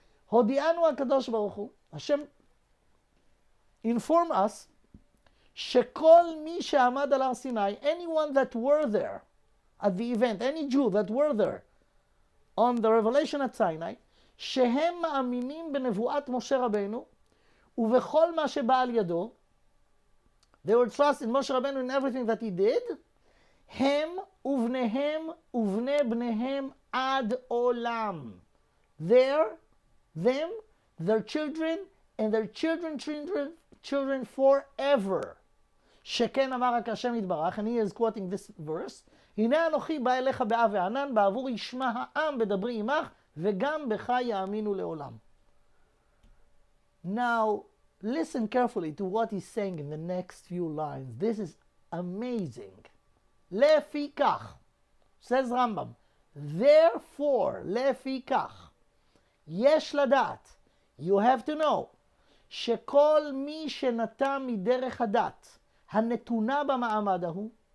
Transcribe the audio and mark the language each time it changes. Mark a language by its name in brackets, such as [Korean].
[Hebrew] Hodianu HaKadosh Baruch Hu, [English] Hashem inform us, [Hebrew] שכל מי שעמד על הר סיני, [English] anyone that were there at the event, any Jew that were there on the revelation at Sinai, [Hebrew] שהם מאמינים בנבואת משה רבנו ובכל מה שבא על ידו, [English] they were trust in Moshe Rabbeinu in everything that he did, [Hebrew] הם ובניהם ובני בניהם עד עולם. [English] Them, their children, and their children forever. [Hebrew] שכן אמר רק השם יתברך, [English] and he is quoting this verse, [Hebrew] הנה אנוכי בא אליך באב וענן, בעבור ישמע העם בדברי עמך, וגם בך יאמינו לעולם. [English] Now, listen carefully to what he's saying in the next few lines. This is amazing. [Hebrew] לפי כך, [English] says Rambam, therefore, [Hebrew] לפי כך, יש לדעת, [English] you have to know, [Hebrew] שכל מי שנטע מדרך הדת, הנתונה במעמד ההוא,